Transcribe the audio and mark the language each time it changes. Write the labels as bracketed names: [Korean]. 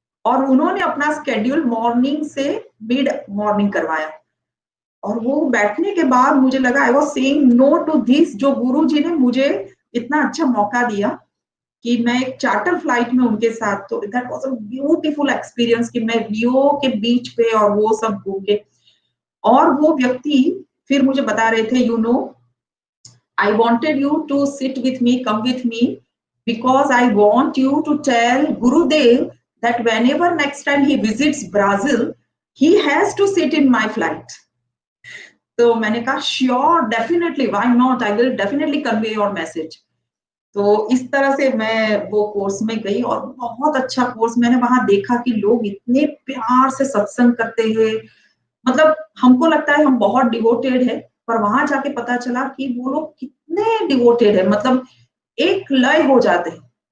[Hindi] और उन्होंने अपना स्केड्यूल मॉर्निंग से मिड मॉर्निंग करवाया। और वो बैठने के बाद मुझे लगा [English] I was saying no to this, [Hindi] जो गुरु जी ने मुझे इतना अच्छा मौका दिया कि मैं एक चार्टर फ्लाइट में उनके साथ, तो [English] that was a beautiful experience [Hindi] कि मैं रियो के बीच पे और वो सब घूम के। और वो व्यक्ति फिर मुझे बता रहे थे [English] You know I wanted you to sit with me, come with me, because I want you to tell Gurudev that whenever next time he visits Brazil, he has to sit in my flight. [Hindi] तो मैंने कहा [English] Sure, definitely, why not, I will definitely convey your message. [Hindi] तो इस तरह से मैं वो course में गई, और बहुत अच्छा कोर्स। मैंने वहां देखा कि लोग इतने प्यार से सत्संग करते हैं, मतलब हमको लगता है हम बहुत डिवोटेड है, पर वहां जाके पता चला कि वो लोग कितने डिवोटेड है, मतलब एक लय हो जाते हैं।